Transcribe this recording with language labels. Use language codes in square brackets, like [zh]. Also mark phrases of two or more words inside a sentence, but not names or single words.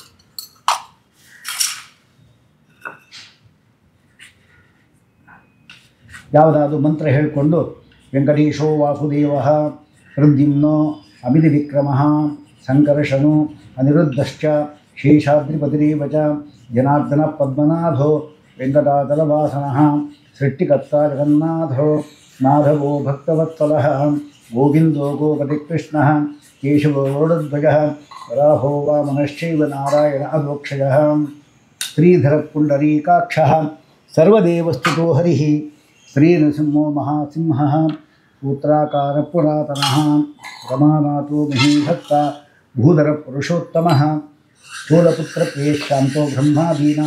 [kn] ಯಾವುದಾದ್ರು ಮಂತ್ರ ಹೇಳಿಕೊಂಡು [sa] ವೆಂಕಟೇಶೋ ವಾಸುದೇವ ಪ್ರದ್ಯುಮ್ನೋ ಅಮಿತಿ ವಿಕ್ರಮ ಸಂಕರ್ಷಣೋ ಅನಿರುದ್ಧಶ್ಚ ಶೇಷಾದ್ರಿಪತಿರೇವ ಚ ಜನಾರ್ದನ ಪದ್ಮನಾಭೋ ವೆಂಕಟಾಚಲವಾಸನಃ ಸೃಷ್ಟಿಕರ್ತಾ ಜಗನ್ನಾಥೋ ಮಾಧವೋ ಭಕ್ತವತ್ಸಲಃ ಗೋವಿಂದೋ ಗೋಪತಿಕೃಷ್ಣಃ ಕೇಶವೋ ಗರುಡಧ್ವಜಃ ವರಾಹೋ ವಾಮನಶ್ಚೈವ ನಾರಾಯಣ ಅಧೋಕ್ಷಜಃ ಶ್ರೀಧರಪುಂಡರೀಕಾಕ್ಷಃ ಸರ್ವದೇವಸ್ತುತೋ ಹರಿಃ ಶ್ರೀನೃಸಿಂಹೋ ಮಹಾಸಿಂಹಃ ಸೂತ್ರಾಕಾರ ಪುರಾತನಃ ರಮಾನಾಥೋ ಮಹೀಭಕ್ತ ಭೂಧರ ಪುರುಷೋತ್ತಮಃ ಚೋಳಪುತ್ರ ಪ್ರೇಷ್ಠಾಂತೋ ಬ್ರಹ್ಮಾದೀನಾ.